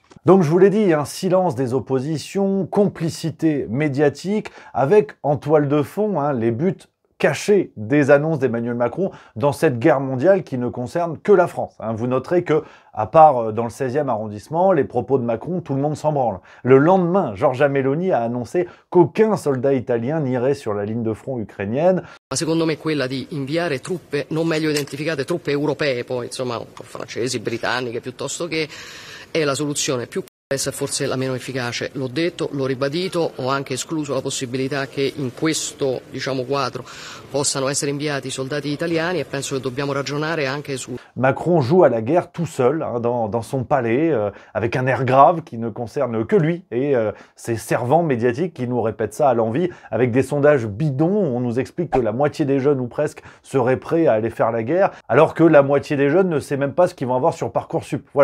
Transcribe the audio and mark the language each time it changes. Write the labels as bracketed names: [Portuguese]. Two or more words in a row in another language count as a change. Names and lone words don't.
[French] Donc je vous l'ai dit, silence des oppositions, complicité médiatique, avec en toile de fond les buts cachés des annonces d'Emmanuel Macron dans cette guerre mondiale qui ne concerne que la France. Vous noterez que, à part dans le 16e arrondissement, les propos de Macron, tout le monde s'en branle. Le lendemain, Giorgia Meloni a annoncé qu'aucun soldat italien n'irait sur la ligne de front ukrainienne. [Italian] Ma secondo me quella di inviare truppe non meglio identificate, truppe europee poi, insomma, francesi, britanniche piuttosto che, è la soluzione più complessa e forse la meno efficace. L'ho detto, l'ho ribadito, ho anche escluso la possibilità che in questo, quadro possano essere inviati soldati italiani, e penso che dobbiamo ragionare anche su... [French] Macron joue à la guerre tout seul, dans son palais, avec un air grave qui ne concerne que lui et ses servants médiatiques qui nous répètent ça à l'envi, avec des sondages bidons où on nous explique que la moitié des jeunes, ou presque, seraient prêts à aller faire la guerre, alors que la moitié des jeunes ne sait même pas ce qu'ils vont avoir sur Parcoursup.